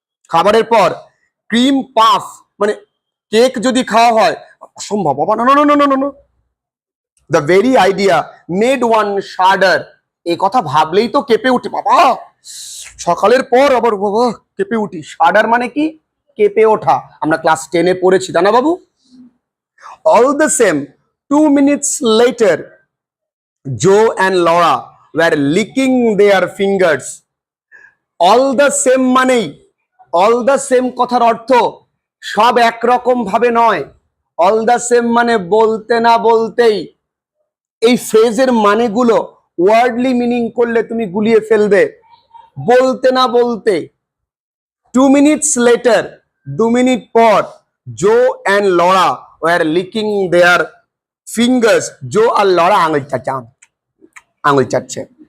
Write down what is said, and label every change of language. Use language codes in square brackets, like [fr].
[bn] খাবারের পর cream puff মানে কেক যদি খাওয়া হয়, অসম্ভব বাবা, না না না না না। [en] the very idea made one shudder, [bn] এই কথা ভাবলেই তো কেঁপে উঠে বাবা, সকালের পর আবার বাবা কেঁপে উঠি। শাডার মানে কি? কেঁপে ওঠা। আমরা ক্লাস 10-এ পড়েছি, তা না বাবু? [en] All the same 2 minutes later Joe and Laura were licking their fingers. All the same [bn] মানেই, অল দ্য সেম কথার অর্থ সব একরকম ভাবে নয়। অল দ্য সেম মানে বলতে না বলতেই, এই ফ্রেজের মানেগুলো ওয়ার্ডলি মিনিং করলে তুমি গুলিয়ে ফেলবে। বলতে না বলতে, [en] 2 minutes later, [bn] 2 মিনিট পর, [en] Joe and Laura were licking their fingers, [bn] Joe আর Laura আঙুল চাচা, আঙুল চাচ্ছে।